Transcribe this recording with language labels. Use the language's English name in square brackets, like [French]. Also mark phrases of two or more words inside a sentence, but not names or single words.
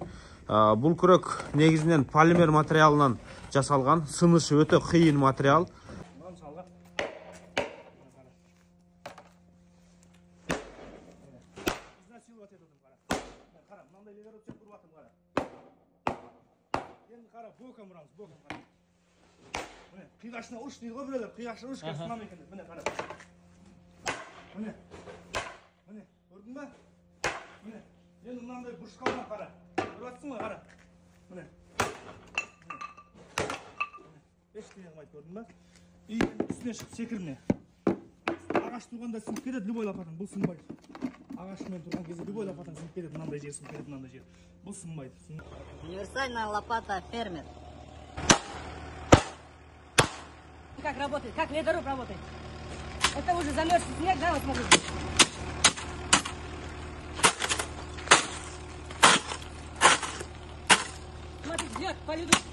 [Kyrgyz] Бул күрөк негизинен полимер материалынан жасалган, сынышы өтө кыйын материал. [Kazakh] Кыйгашына уш дейді ғой біреулер, кыйгашына уш келіп сынам екен. Міне қара. Міне. Міне, көрдің ба? Міне. Енді мынандай бұрыш қалған қара. Көріп жатсың ғой қара. Міне. Ештеңе қылмайды, көрдің ба? И үстіне шығып секірме. Ағаш тұрғанда сынып кетеді, [Russian] любой лопатаң, [Kazakh] бұл сынбайды. Ағашымен тұрған кезде [Russian] любой лопатаң [Kazakh] сынып кетеді, мынандай жер сынып кетеді, мынандай жер. Бұл сынбайды. [Russian] Универсальная лопата фермер. Как работает? Как ледоруб работает? Это уже замерзший снег, да, вот смотрите. Смотрите, бьет по льду.